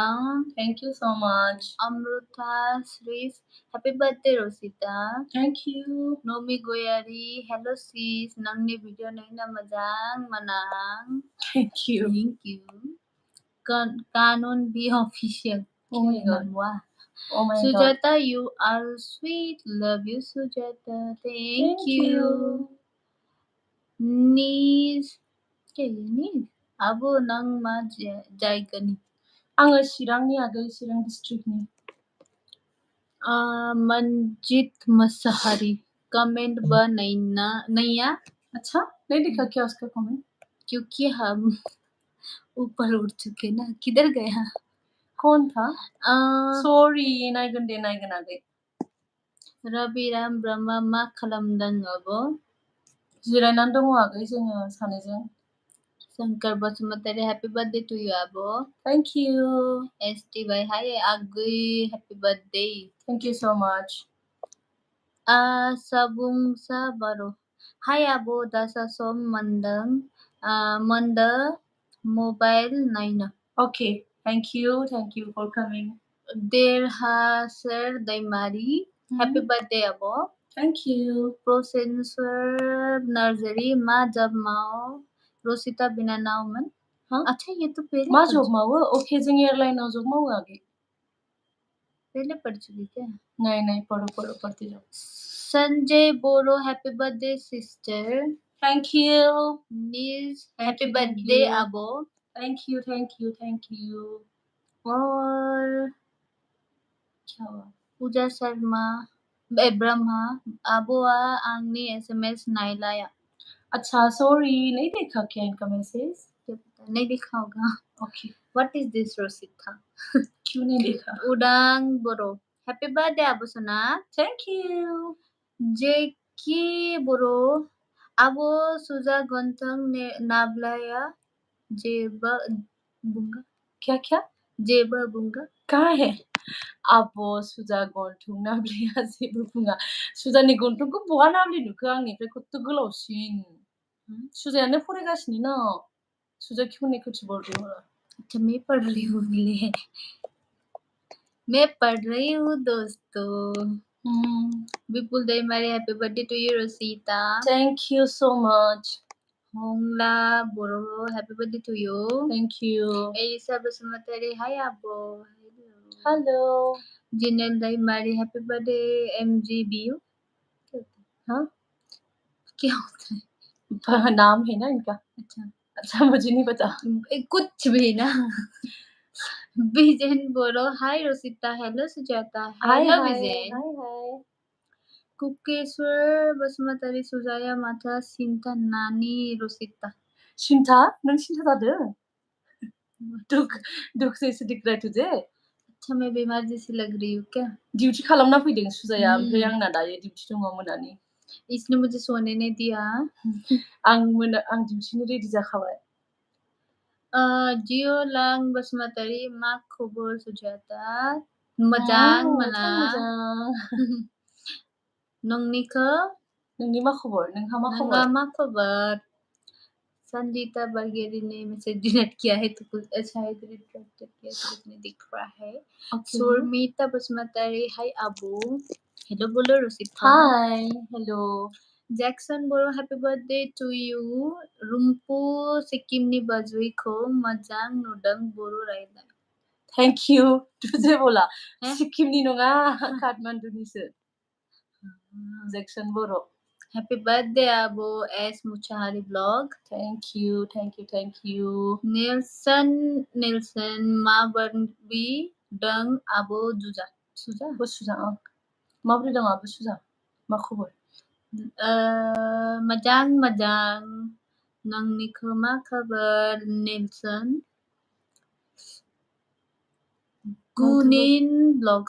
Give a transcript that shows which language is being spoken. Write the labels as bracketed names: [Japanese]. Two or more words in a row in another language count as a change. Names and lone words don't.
[English] Thank you so much. अमृता श्रीस happy birthday रोसिता। Thank you. [Bodo] नोमी गोयारी [English] hello sis [Bodo] नंगने वीडियो नहीं ना मजांग मनांग। [English] Thank you. [Hindi] कानून भी ऑफिशियल। [English] Oh my god. [Hindi] वाह। [English] Oh my god. Sujata, you are sweet. Love you, Sujata. Thank you. [Bodo] Nis. Nis. Abo nang ma jaigani. आङो चिरांनि आगै चिरां डिस्ट्रिक्टनि। मंजित मसाहारी कमेंट ब नैया। [Hindi] अच्छा नहीं दिखा क्या उसका कमेंट? क्योंकि हम ऊपर उड़ चुके ना। किधर गया? कौन था? सॉरी [Bodo] नायगन आगै। रबिराम ब्रह्मा मा खालामदों आब'? जिरायनानै दङ आगै जोङो सानैजों। [English] शंकर बसुमतारी happy birthday to you आबो। Thank you. एसटी भाई हाय आगै happy birthday. Thank you so much. [Bodo] सबुंसा बारो हाय आबो दासा सम मंदं Manda mobile naina. [English] Okay, thank you for coming. Derhaser Daimari. Happy birthday abo. Thank you. [Bodo] Swr nursery ma jab mao Rosita bina nauman. Huh? [Hindi] अच्छा ये तो पहले [Bodo] मा [Hindi] पढ़ [Bodo] जॉब मावो ओके जों एयरलाइनाव जॉब मावो आगे [Hindi] पहले पढ़ चुकी क्या? नहीं पढ़ो पढ़ते जाओ. [English] Sanjay Boro happy birthday sister. Thank you. [Bodo] Niz [English] Thank happy you, thank birthday you. abo. Thank you. [Hindi] और क्या हुआ? [Bodo] पूजा शर्मा ब्रह्मा अबुआ आंगनी SMS नाइलाया. [Hindi] अच्छा सॉरी नहीं देखा क्या इनका मैसेज नहीं देखा होगा. ओके [English] What is this Rosita? [Hindi] क्यों नहीं देखा [English] Udang Boro happy birthday Abu Sona. Thank you [Bodo] Jeki Boro Abu Suza Gontang Nablaya Jeba Bunga. [Hindi] क्या [Bodo] Jeba Bunga. [Hindi] कहाँ है अब [Bodo] सुजा गन्थं नाब्लेया जेबो बुङा सुजानि गन्थंखौ बहा नाब्ले नुखो आंनिफ्राय खथ' गोलावसिन सुजायानो फरायगासिनो ना [Hindi] सुजा क्यों नहीं कुछ बोल रही हो अच्छा मैं पढ़ रही हूँ मैं पढ़ रही हूँ दोस्तों. [English] विपुल दैमारी happy birthday to you रोसिता. Thank you so much होंगला बोरो happy birthday to you. Thank you एलिसा बसुमतारी हाय आबो. हेलो जिनेल दैमारी happy birthday MGBU. [Hindi] हाँ क्या होता है? नाम है ना इनका अच्छा मुझे नहीं पता कुछ भी ना. विजन बोलो हाय रोसिता. हेलो सुजाता. [English] हेलो विजन. हाय [Bodo] कुकेश्वर बसुमतारी सुजाया माता सिंता नानी रोसिता. शिन्था नों शिन्था जादों [Hindi] दुख जैसे दिख रहा है तुझे अच्छा मैं बीमार जैसी लग रही हूँ क्या? [Bodo] डिउटि खालामना फैदों सुजाया ओमफ्राय आंना दायो डिउटि दङ मोनानि [Hindi] इसने मुझे सोने नहीं दिया. [Bodo] आं डिउटिनि रेडि जाखाबाय जियो लां बसुमतारी मा खबर सुजाता. मोजां मोना. नोंनिखौ नोंनि मा खबर नोंहा मा नोंहा खबर मा खबर? [Hindi] संजीता बरगेरी ने मैसेज डिलीट किया है तो कुछ शायद रिट्रैक्टेड किया तो कुछ नहीं दिख रहा है. सुरमीता बसुमतारी हाय आबू. हेलो बोलो रोसिता. [English] hi hello जैक्सन बोलो happy birthday to you. [Bodo] रुम्पु सिक्किमनी बजुइखौ मोजां नुदों बोरो रायलाय. [English] thank you [Hindi] तुझे बोला [Bodo] सिक्किमनि नङा काठमान्डुनिसो जैक्सन बर' [English] happy birthday आबो एस मुचाहारी ब्लॉग. Thank you [Bodo] नेल्सन माबरबी दं आबो जुजा. सुजा माबोरै दं आबो सुजा मा खबर मोजां नोंनिखौ मा खबर नेल्सन. गुनिन ब्लॉग्स.